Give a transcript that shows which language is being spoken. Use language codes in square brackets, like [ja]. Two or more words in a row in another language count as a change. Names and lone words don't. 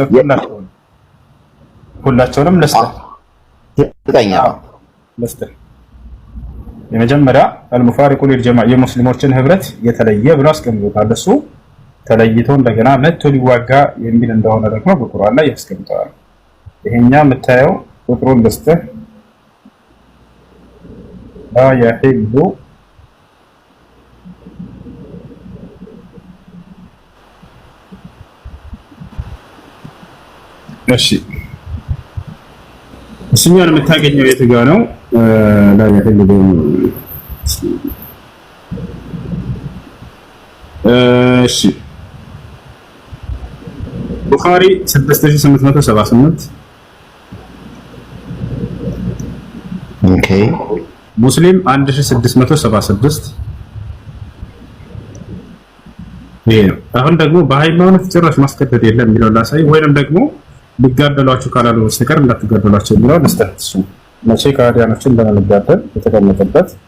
[am] ሁላቸውንም ለስተ የመጀመሪያ [ar] المفارق للجماعة [am] የሙስሊሞችን ህብረት የተለየ ብሎ አስቀምጦታል። እሱ ተለይቶ እንደገና መጥቶ ሊዋጋ የሚል እንደሆነ ደግሞ በቁርአን ላይ ያስቀምጠዋል። ይሄኛ የምታየው ቁጥሩን ልስጥህ [ar] لا يحل [am] እሺ እሱኛን የምታገኘው የት ጋር ነው? [ar] لا يحل እሺ ቡኻሪ 6878 [am] ኦኬ ሙስሊም 1676 ይሄ አሁን ደግሞ በሃይማኖት ጭራሽ ማስገደድ የለም የሚለው ላሳይ ወይንም ደግሞ ሊጋደሏችሁ ካላሉ በስተቀር እንዳትጋደሏቸው የሚለው ለስተት መቼ ከሃዲያኖችን ለመጋደል የተቀመጠበት